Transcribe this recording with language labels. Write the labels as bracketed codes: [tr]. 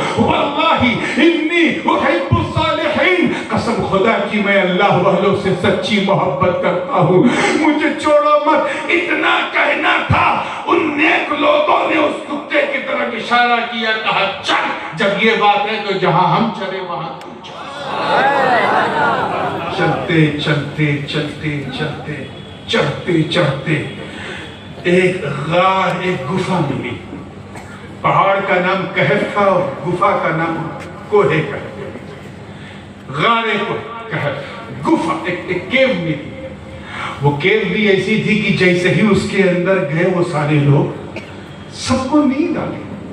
[ar] واللہ انی احب الصالحین, [ur] قسم خدا کی میں اللہ والوں سے سچی محبت کرتا ہوں, مجھے چھوڑو مت. اتنا کہنا تھا, ان نیک لوگوں نے اس کتے کی طرف اشارہ کیا, کہا چل, جب یہ بات ہے تو جہاں ہم چلے وہاں تم چل. چلتے چلتے چلتے چلتے چڑھتے چڑھتے ایک غار, ایک گفا ملی. پہاڑ کا نام کہف تھا اور گفا کا نام کوہ کہف. غار کہف, گفا, ایک کیو ملی. وہ کیو بھی ایسی تھی کہ جیسے ہی اس کے اندر گئے وہ سارے لوگ سب کو نیند آ گئی.